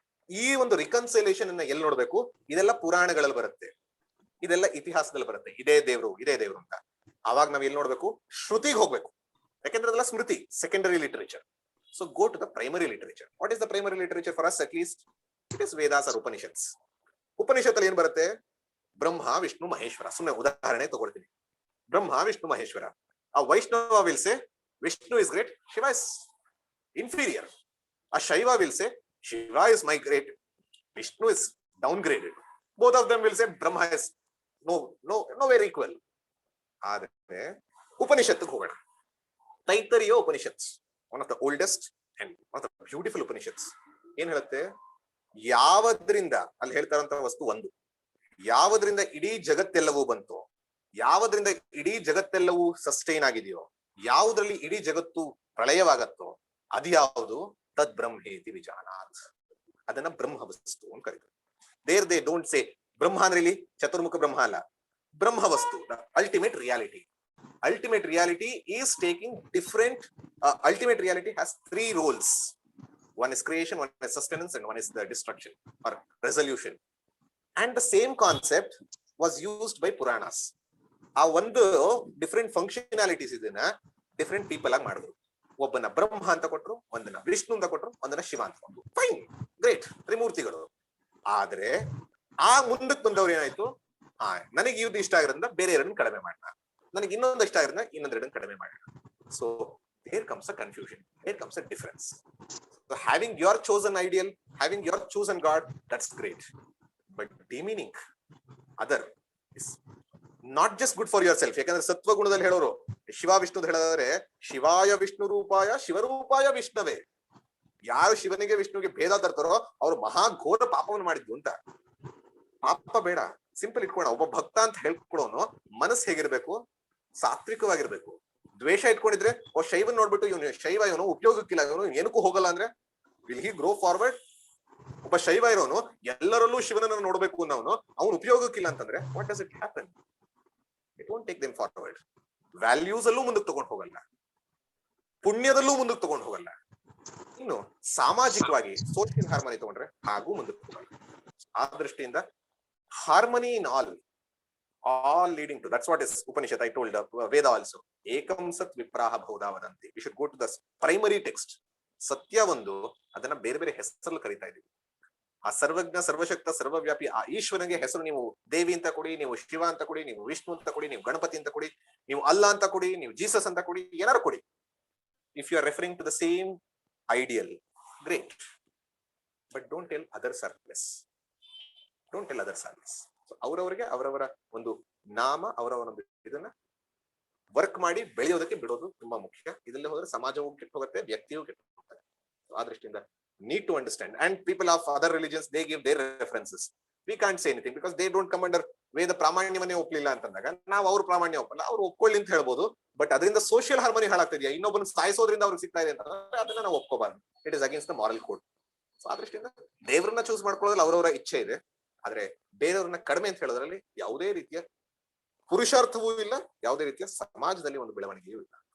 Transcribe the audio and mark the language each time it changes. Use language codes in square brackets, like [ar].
[kn] ಈ ಒಂದು ರಿಕನ್ಸಿಲೇಷನ್ ಅನ್ನ ಎಲ್ಲಿ ನೋಡ್ಬೇಕು? ಇದೆಲ್ಲ ಪುರಾಣಗಳಲ್ಲಿ ಬರುತ್ತೆ, ಇದೆಲ್ಲ ಇತಿಹಾಸದಲ್ಲಿ ಬರುತ್ತೆ. ಇದೇ ದೇವ್ರು ಅಂತ. ಅವಾಗ ನಾವ್ ಎಲ್ಲಿ ನೋಡ್ಬೇಕು? ಶ್ರುತಿಗೆ ಹೋಗ್ಬೇಕು. ಯಾಕೆಂದ್ರೆ ಅದೆಲ್ಲ ಸ್ಮೃತಿ, secondary literature. [en] So go to the primary literature. What is the primary literature for us at least? It is Vedas or Upanishads. [kn] ಉಪನಿಷತ್ತಲ್ಲಿ ಏನ್ ಬರುತ್ತೆ? ಬ್ರಹ್ಮ, ವಿಷ್ಣು, ಮಹೇಶ್ವರ. ಸುಮ್ಮನೆ ಉದಾಹರಣೆ ತಗೊಳ್ತೀನಿ. ಬ್ರಹ್ಮ, Vishnu, Maheshwara. [en] A Vaishnava will say Vishnu is great, Shiva is inferior. A Shaiva will say Shiva is my great, Vishnu is downgraded. Both of them will say Brahma is nowhere equal. [kn] ಆದ್ರೆ ಉಪನಿಷತ್ತಿಗೆ ಹೋಗೋಣ. [en] Taittiriya Upanishads, one of the oldest and one of the beautiful Upanishads. [kn] ಏನ್ ಹೇಳುತ್ತೆ? ಯಾವದ್ರಿಂದ, ಅಲ್ಲಿ ಹೇಳ್ತಾರಂತ ವಸ್ತು ಒಂದು, ಯಾವದ್ರಿಂದ ಇಡೀ ಜಗತ್ತೆಲ್ಲವೂ ಬಂತು, ಯಾವದ್ರಿಂದ ಇಡೀ ಜಗತ್ತೆಲ್ಲವೂ ಸಸ್ಟೈನ್ ಆಗಿದೆಯೋ, ಯಾವುದ್ರಲ್ಲಿ ಇಡೀ ಜಗತ್ತು ಪ್ರಳಯವಾಗತ್ತೋ ಅದು ಯಾವುದು? [sa] ತದ್ ಬ್ರಹ್ಮೇತಿ ವಿಜಾನಾತ್. [kn] ಅದನ್ನ ಬ್ರಹ್ಮ ವಸ್ತು ಅಂತ ಕರೀತಾರೆ. [en] there they don't say [kn] ಬ್ರಹ್ಮ ಅಂದ್ರೆ ಇಲ್ಲಿ ಚತುರ್ಮುಖ ಬ್ರಹ್ಮ ಅಲ್ಲ, ಬ್ರಹ್ಮ ವಸ್ತು, ultimate reality. [en] Ultimate reality is taking different, ultimate reality has 3 roles. One is creation, one is sustenance, and one is the destruction or resolution. And the same concept was used by Puranas. [kn] ಆ ಒಂದು different functionalities ಇದನ್ನ different people ಆಗಿ ಮಾಡಿದ್ರು. ಒಬ್ಬನ ಬ್ರಹ್ಮ ಅಂತ ಕೊಟ್ರು, ಒಂದನ್ನ ವಿಷ್ಣು ಅಂತ ಕೊಟ್ರು, ಒಂದನ್ನ ಶಿವ ಅಂತ ಕೊಟ್ರು. Fine, great, ತ್ರಿಮೂರ್ತಿಗಳು. ಆದ್ರೆ ಆ ಮುಂದಕ್ಕೆ ಬಂದವ್ರು ಏನಾಯ್ತು? ನನಗೆ ಇದು ಇಷ್ಟ ಆಗಿರೋದ್ರಿಂದ ಬೇರೆ 2 ಕಡಿಮೆ ಮಾಡೋಣ, ನನಗೆ ಇನ್ನೊಂದು ಇಷ್ಟ ಆಗಿರೋದ್ರಿಂದ ಇನ್ನೊಂದು 2 ಕಡಿಮೆ ಮಾಡೋಣ. [en] So here comes a confusion, here comes a difference. So having your chosen ideal, having your chosen God, that's great, but demeaning other is not just good for yourself. [kn] ಯಾಕಂದ್ರೆ ಸತ್ವ ಗುಣದಲ್ಲಿ ಹೇಳೋರು ಶಿವ ವಿಷ್ಣು ಅಂತ ಹೇಳಿದ್ರೆ [sa] ಶಿವಾಯ ವಿಷ್ಣು ರೂಪಾಯ ಶಿವರೂಪಾಯ ವಿಷ್ಣವೇ. [kn] ಯಾರು ಶಿವನಿಗೆ ವಿಷ್ಣುವಿಗೆ ಭೇದ ತರ್ತಾರೋ ಅವ್ರು ಮಹಾಘೋರ ಪಾಪವನ್ನು ಮಾಡಿದ್ದು ಅಂತ. ಪಾಪ ಬೇಡ, ಸಿಂಪಲ್ ಇಟ್ಕೊಳ್ಳೋಣ. ಒಬ್ಬ ಭಕ್ತ ಅಂತ ಹೇಳ್ಕೊಳೋನು ಮನಸ್ಸು ಹೇಗಿರ್ಬೇಕು? ಸಾತ್ವಿಕವಾಗಿರ್ಬೇಕು. ದ್ವೇಷ ಇಟ್ಕೊಂಡಿದ್ರೆ ಶೈವನ್ ನೋಡ್ಬಿಟ್ಟು ಇವನು ಶೈವ, ಇವನು ಉಪಯೋಗಕ್ಕಿಲ್ಲ, ಇವನು ಏನಕ್ಕೂ ಹೋಗಲ್ಲ ಅಂದ್ರೆ [en] Will he grow forward? [kn] ಒಬ್ಬ ಶೈವ ಇರೋನು ಎಲ್ಲರಲ್ಲೂ ಶಿವನನ್ನ ನೋಡ್ಬೇಕು ಅನ್ನೋನು ಅವನು ಉಪಯೋಗಕ್ಕಿಲ್ಲ ಅಂತಂದ್ರೆ [en] What does it happen? It won't take them forward. [kn] Values ಅಲ್ಲೂ ಮುಂದಕ್ಕೆ ತಗೊಂಡು ಹೋಗಲ್ಲ. ಪುಣ್ಯದಲ್ಲೂ ಮುಂದಕ್ಕೆ ತಗೊಂಡು ಹೋಗಲ್ಲ. ಇನ್ನು ಸಾಮಾಜಿಕವಾಗಿ ಸೋಷಿಯಲ್ ಹಾರ್ಮನಿ ತಗೊಂಡ್ರೆ ಹಾಗೂ ಮುಂದಕ್ಕೆ ಹೋಗಲ್ಲ. ಆ ದೃಷ್ಟಿಯಿಂದ [en] Harmony in all leading to, that's what is Upanishad. I told Veda also, [sa] ekam sat vipraha bhuda vadanti. [en] We should go to the primary text. [kn] ಸತ್ಯ ಒಂದು, ಅದನ್ನ ಬೇರೆ ಬೇರೆ ಹೆಸರಲ್ಲಿ ಕರೀತಾ ಇದೀವಿ. ಆ ಸರ್ವಜ್ಞ ಸರ್ವಶಕ್ತ ಸರ್ವವ್ಯಾಪಿ ಆ ಈಶ್ವರನಿಗೆ ಹೆಸರು ನೀವು ದೇವಿ ಅಂತ ಕೊಡಿ, ನೀವು ಶಿವ ಅಂತ ಕೊಡಿ, ನೀವು ವಿಷ್ಣು ಅಂತ ಕೊಡಿ, ನೀವು ಗಣಪತಿ ಅಂತ ಕೊಡಿ, ನೀವು ಅಲ್ಲಾ ಅಂತ ಕೊಡಿ, ನೀವು ಜೀಸಸ್ ಅಂತ ಕೊಡಿ, ಏನಾರು ಕೊಡಿ. [en] If you are referring to the same ideal, great, but don't tell others are less. Don't tell others are less. [kn] ಅವರವರಿಗೆ ಅವರವರ ಒಂದು ನಾಮ, ಅವರವರ ಒಂದು ಇದನ್ನ ವರ್ಕ್ ಮಾಡಿ ಬೆಳೆಯೋದಕ್ಕೆ ಬಿಡೋದು ತುಂಬಾ ಮುಖ್ಯ. ಇದರಲ್ಲಿ ಹೋದ್ರೆ ಸಮಾಜವೂ ಕೆಟ್ಟು ಹೋಗುತ್ತೆ, ವ್ಯಕ್ತಿಯೂ ಕೆಟ್ಟು ಹೋಗ್ತಾರೆ. ಆ ದೃಷ್ಟಿಯಿಂದ [en] need to understand. And people of other religions, they give their references. We can't say anything because they don't come under [kn] ವೇದ ಪ್ರಾಮಾಣ್ಯವನ್ನೇ ಒಪ್ಪಲಿಲ್ಲ ಅಂತಂದಾಗ ನಾವು ಅವ್ರ ಪ್ರಾಮಾಣ್ಯ ಒಪ್ಪಲ್ಲ, ಅವ್ರು ಒಪ್ಕೊಳ್ಳಿ ಅಂತ ಹೇಳ್ಬೋದು. ಬಟ್ ಅದರಿಂದ ಸೋಷಿಯಲ್ ಹಾರ್ಮನಿ ಹಾಳಾಗ್ತಿದೆಯಾ, ಇನ್ನೊಬ್ಬನ ಸಾಯಿಸೋದ್ರಿಂದ ಅವ್ರಿಗೆ ಸಿಗ್ತಾ ಇದೆ ಅಂತಂದ್ರೆ ಅದನ್ನ ನಾವು ಒಪ್ಕೋಬಾರ್ದು. [en] It is against the moral code. [kn] So ಆ ದೃಷ್ಟಿಯಿಂದ ದೇವ್ರನ್ನ ಚೂಸ್ ಮಾಡ್ಕೊಳ್ಳೋದ್ರಲ್ಲಿ ಅವರವರ ಇಚ್ಛೆ ಇದೆ, ಆದ್ರೆ ಬೇರೆಯವ್ರನ್ನ ಕಡಿಮೆ ಅಂತ ಹೇಳೋದ್ರಲ್ಲಿ ಯಾವುದೇ ರೀತಿಯ ಪುರುಷಾರ್ಥವೂ ಇಲ್ಲ, ಯಾವುದೇ ರೀತಿಯ ಸಮಾಜದಲ್ಲಿ ಒಂದು ಬೆಳವಣಿಗೆಯೂ ಇಲ್ಲ.